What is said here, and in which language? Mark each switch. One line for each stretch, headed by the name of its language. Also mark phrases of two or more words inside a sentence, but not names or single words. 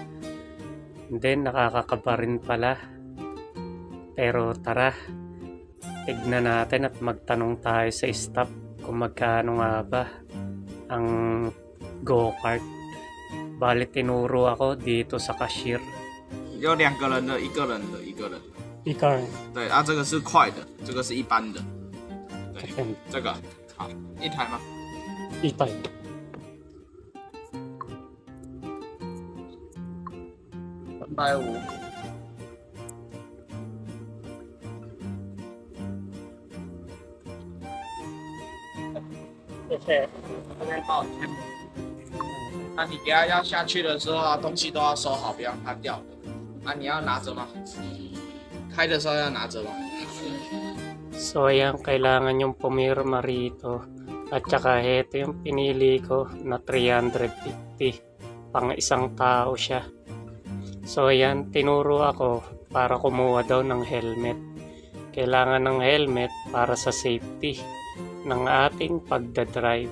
Filipino: Then nakakakaba rin pala. Pero tara, tignan natin at magtanong tayo sa staff kung magkano nga ba ang go-kart. Bali tinuro ako dito sa cashier.
Chinese: 有2个人的，一个人的，一个人的。
Filipino: Ikaw,
Chinese: 对啊，这个是快的，这个是一般的。对，
Filipino: Kapag
Chinese: 这个好，一台吗？
Filipino: itay.
Chinese: 350。谢谢。这边帮我签。那你等下要下去的时候啊，东西都要收好，不要让它掉的。啊，你要拿着吗？开的时候要拿着吗？
Filipino: So ayan, kailangan yung pumirma rito. At saka ito yung pinili ko na 350. Pang isang tao siya. So ayan, tinuro ako para kumuha daw ng helmet. Kailangan ng helmet para sa safety ng ating pagdadrive.